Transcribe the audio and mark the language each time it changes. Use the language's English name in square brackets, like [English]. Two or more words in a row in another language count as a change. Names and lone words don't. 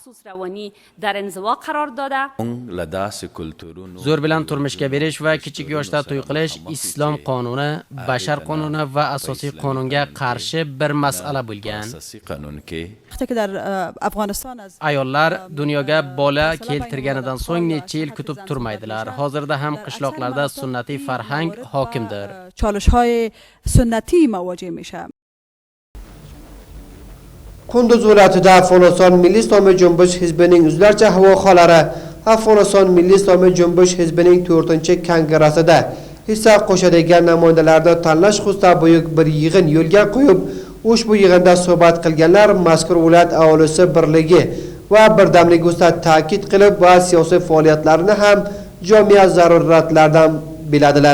[Uzbek] Zo'r bilan turmushga berish va kichik yoshda to'y qilish islom qonuni, bashar qonuni va asosiy qonunga qarshi bir masala bo'lgan. Ayollar dunyoga bola keltirganidan so'ng necha yil kutib turmaydilar. Hozirda ham qishloqlarda sunnatiy farhang hokimdir. [Persian] چالش‌های سنتی مواجه میشه. [Uzbek] Qunduz viloyatida Afg'oniston Milliy Islomiy Junbush hizbining uzlarcha havoxolari Afg'oniston Milliy Islomiy Junbush hizbining 4-kongressida hissa qo'shadigan namoyandalarni tanlash xususida buyuk bir yig'in yo'lga qo'yib, ushbu yig'inda suhbat qilganlar mazkur viloyat aholisi birligi va birdamligi ustida ta'kid qilib va siyosiy faoliyatlarini ham jamiya zaruratlardan biladilar.